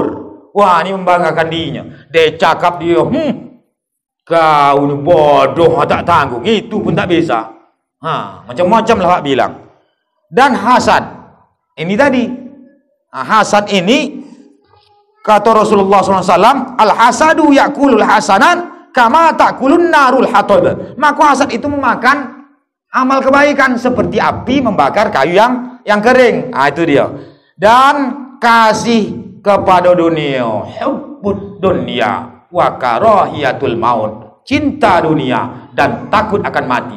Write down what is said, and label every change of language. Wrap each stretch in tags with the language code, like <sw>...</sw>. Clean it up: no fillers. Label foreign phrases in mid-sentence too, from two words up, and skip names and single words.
<ms>Wah, ini membanggakan dirinya. Dia cakap dia, kau ni bodoh tak tanggung.</ms> <id>Itu pun tak bisa.</id> <ms>Macam-macam lah Pak bilang. Dan hasad. Ini tadi. Hasad ini kata Rasulullah SAW,</ms> <ar>الحسد يأكل الحسنات كما تأكل النار الحطب.</ar> <ms>Maka hasad itu memakan amal kebaikan seperti api membakar kayu yang kering. Itu dia. Dan kasih kepada dunia,</ms> <ar>حب الدنيا وكراهية الموت.</ar> <ms>Cinta dunia dan takut akan mati.</ms>